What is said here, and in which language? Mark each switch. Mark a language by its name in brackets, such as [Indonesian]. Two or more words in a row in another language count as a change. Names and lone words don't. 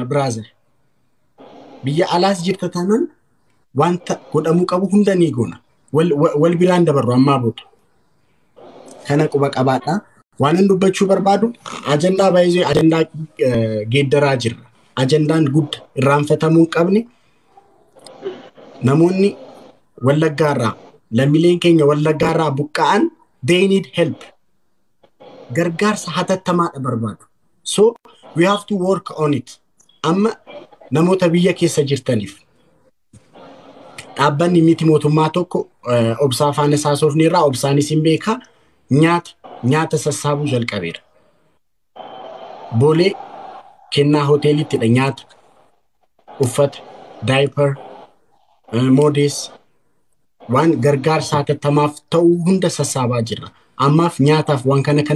[Oromo] brother biyya alaas jirta taanaan wanta godhamu qabu hunda ni goona wal biraan dabarru ammaa booda kana quba qabaadha waan dubbachuu barbaadu ajenda baay'ee ajenda geeddaraa jira ajendaan guddaa irraanfatamuu qabne namoonni wallaggaarraa lammiileen keenya wallaggaarraa buqqa'an [English] they need help [Oromo] gargaarsa hatattamaadha barbaadu [English] so we have to work on it [Oromo] amma namoota biyya keessa jirtaniif dhaabbanni miti mootummaa tokko obsaa faana saasofneerraa obsaanis hin beekaa nyaata sassaabu jalqabeera bolee kennaa hoteelitti dha nyaata uffata diaper modes waan gargaarsa hatattamaaf ta'u hunda sassaabaa jirra ammaaf nyaataaf waan kana